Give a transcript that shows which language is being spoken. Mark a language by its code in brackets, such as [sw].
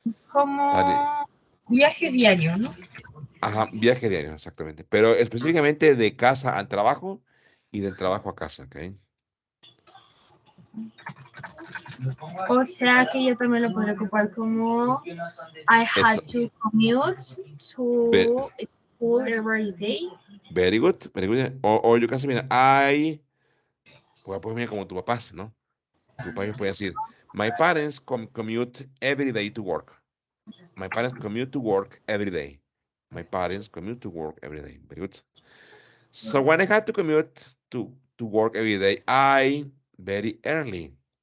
[es] Como viaje diario, ¿no? Ajá, viaje diario, exactamente. Pero específicamente de casa al trabajo y del trabajo a casa, ok. O sea que yo también lo podría ocupar como [en] I had [es] Eso. [en] to commute to school every day. Very good, very good. [es] O yo casi, mira, pues mira, como tu papá, ¿no? Tu papá puede decir, [en] my parents commute every day to work. My parents commute to work every day. My parents commute to work every day. Very good. So when I had to commute to work every day, I very early.